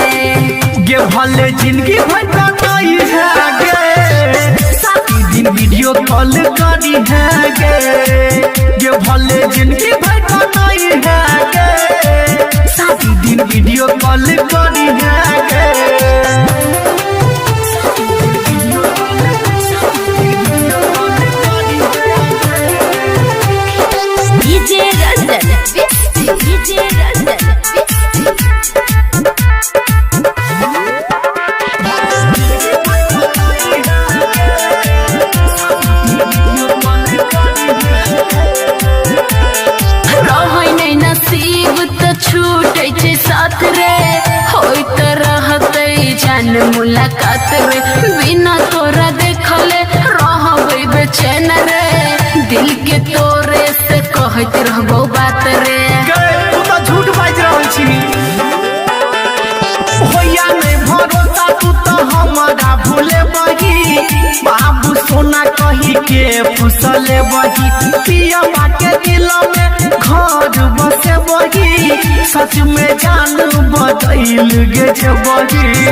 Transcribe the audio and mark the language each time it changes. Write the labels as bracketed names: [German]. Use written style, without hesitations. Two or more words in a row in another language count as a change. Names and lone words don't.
[Maithili] गे भले जिंदगी भर कटाई है गे साथी दिन [English] video call [Maithili] करी है गे भले जिंदगी भर कटाई है गे साथी दिन [English] video call [Maithili] करी है गे डीजे रंजन डीजे रंजन रहै नै नसीब त छूटै छै साथ रे होय त रहतै जान मुलाकात रे बिना तोरा देखले रहबै बेचैन रे दिल के तोरे से कहैत रहबो बात रे तू तो झूठ बाज रहल छी होया नहीं भरोसा तू तो हमारा भूले बही बाबू सोना कही के फुसले बही पिया के दिल में घर बसे बही सच में जान बदल गे जे बही